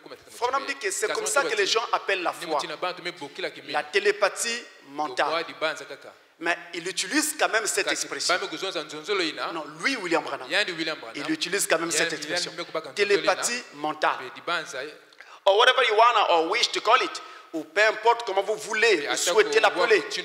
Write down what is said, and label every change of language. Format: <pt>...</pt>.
<fr>Frère dit que c'est comme ça que les gens appellent la foi. La télépathie mentale. Mais il utilise quand même cette expression. Non, lui, William Branham. Il utilise quand même cette expression. Télépathie mentale.</fr> <en>Or whatever you want or wish to call it.</en> <fr>Ou peu importe comment vous voulez ou souhaitez l'appeler.</fr>